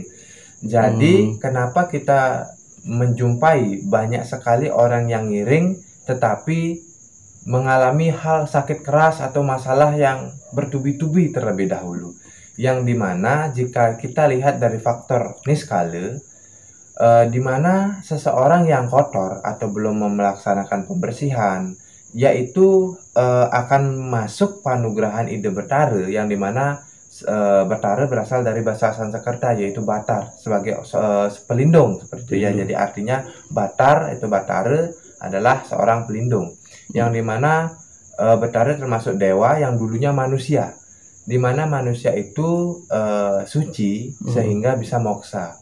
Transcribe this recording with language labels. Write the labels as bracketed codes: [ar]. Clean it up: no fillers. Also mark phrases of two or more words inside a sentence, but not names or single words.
[id] Jadi, kenapa kita menjumpai banyak sekali orang yang ngiring, tetapi mengalami hal sakit keras atau masalah yang bertubi-tubi terlebih dahulu. Yang dimana jika kita lihat dari faktor niskala, di mana seseorang yang kotor atau belum melaksanakan pembersihan, yaitu akan masuk panugrahan ide Betara, yang dimana Betara berasal dari bahasa Sanskerta yaitu Batar, sebagai pelindung seperti itu ya. Jadi artinya Batar itu Batara adalah seorang pelindung, yang dimana Betara termasuk dewa yang dulunya manusia, di mana manusia itu suci sehingga bisa moksa.